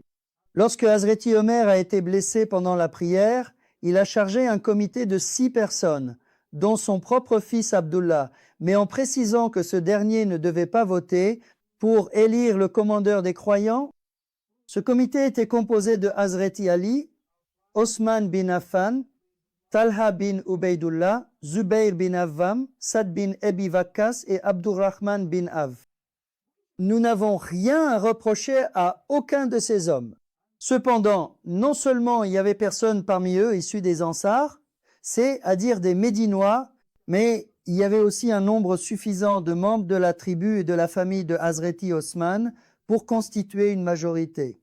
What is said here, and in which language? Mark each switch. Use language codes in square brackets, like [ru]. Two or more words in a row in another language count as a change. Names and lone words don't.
[fr] Lorsque Hazreti Omer a été blessé pendant la prière, il a chargé un comité de 6 personnes, dont son propre fils Abdullah, mais en précisant que ce dernier ne devait pas voter pour élire le commandeur des croyants. Ce comité était composé de Hazreti Ali, Osman bin Affan, Talha bin Ubaydullah, Zubayr bin Awwam, Sad bin Abi Waqqas et Abdurrahman bin Auf. Nous n'avons rien à reprocher à aucun de ces hommes. Cependant, non seulement il y avait personne parmi eux issus des Ansars, c'est à dire des Médinois, mais il y avait aussi un nombre suffisant de membres de la tribu et de la famille de Hazreti Osman pour constituer une majorité.